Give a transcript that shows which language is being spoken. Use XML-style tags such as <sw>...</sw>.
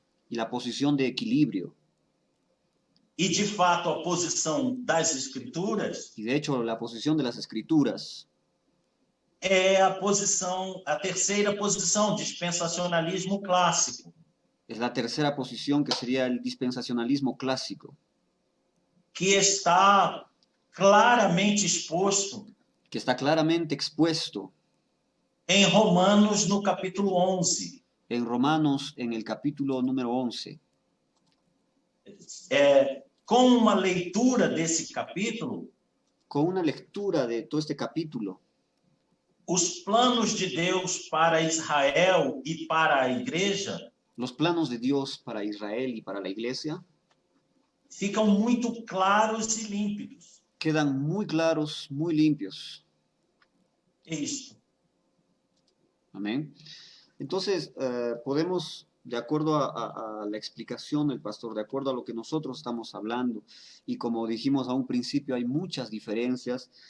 <es>Y la posición de equilibrio,</es> <pt>e de fato a posição das escrituras,</pt> <es>y de hecho la posición de las escrituras,</es> <pt>é a terceira posição, dispensacionalismo clássico,</pt> <es>es la tercera posición, que sería el dispensacionalismo clásico,</es> <pt>que está claramente exposto</pt> <es>que está claramente expuesto</es> <pt>em Romanos, no capítulo 11.</pt> <es>en Romanos, en el capítulo número 11.</es> <pt>Com uma leitura desse capítulo,</pt> <es>Con una lectura de todo este capítulo,</es> <pt>os planos de Deus para Israel e para a igreja</pt> <es>los planos de Dios para Israel y para la iglesia</es> <pt>ficam muito claros e límpidos.</pt> <es>quedan muy claros, muy limpios.</es> <pt>É isto.</pt> <es>Amén. Entonces, podemos, de acuerdo a la explicación del pastor, de acuerdo a lo que nosotros estamos hablando, y como dijimos a un principio, hay muchas diferencias.</es>